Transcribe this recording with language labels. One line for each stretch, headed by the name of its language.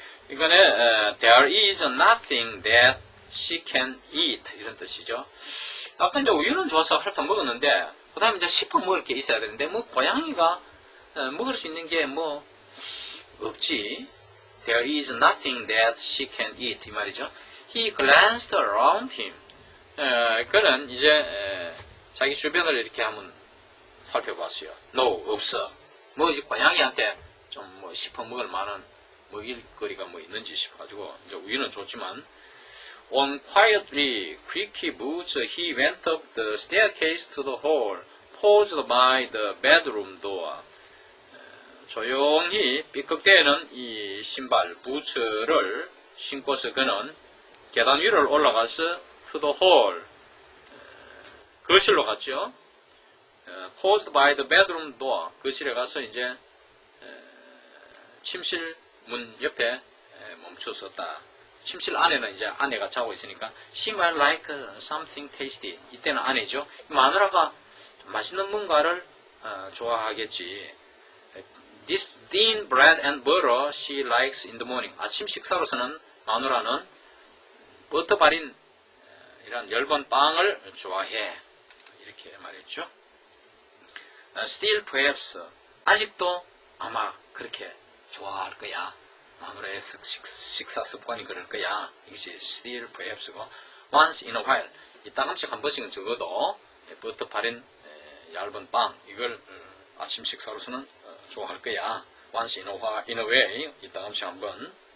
Korean: 이번에
English: there is nothing that she can eat
Korean: 이런 뜻이죠. 아까 이제 우유는 좋아서 핥아 먹었는데 그 다음에 이제 씹어 먹을 게 있어야 되는데 뭐 고양이가 먹을 수 있는 게 뭐 없지.
English: There is nothing that she can eat
Korean: 이 말이죠.
English: He glanced around him.
Korean: 그는 이제 자기 주변을 이렇게 한번 살펴봤어요.
English: No,
Korean: 없어. 뭐 이 고양이한테 좀 뭐 씹어 먹을 만한 먹일 거리가 뭐 있는지 싶어가지고 이제 우유는 좋지만
English: On quietly, creaky boots, he went up the staircase to the hall, paused by the bedroom door.
Korean: 조용히 삐걱대는 이 신발, 부츠를 신고서 그는 계단 위를 올라가서
English: to the hall,
Korean: 거실로 갔죠.
English: Paused by the bedroom door,
Korean: 거실에 가서 이제 침실 문 옆에 멈춰섰다. 침실 안에는 이제 아내가 자고 있으니까
English: she might like something tasty.
Korean: 이때는 아내죠. 마누라가 맛있는 뭔가를 좋아하겠지.
English: This thin bread and butter she likes in the morning.
Korean: 아침 식사로서는 마누라는 버터 발인 이런 얇은 빵을 좋아해. 이렇게 말했죠.
English: Still perhaps
Korean: 아직도 아마 그렇게 좋아할 거야. 마누라의 식사 습관이 그럴 거야. 이것이
English: still perhaps
Korean: 고
English: once in a while
Korean: 이따금씩 한 번씩은 적어도 버터 발인 얇은 빵 이걸 아침 식사로서는 좋아할 거야.
English: once in a way
Korean: 이따금씩 한 번.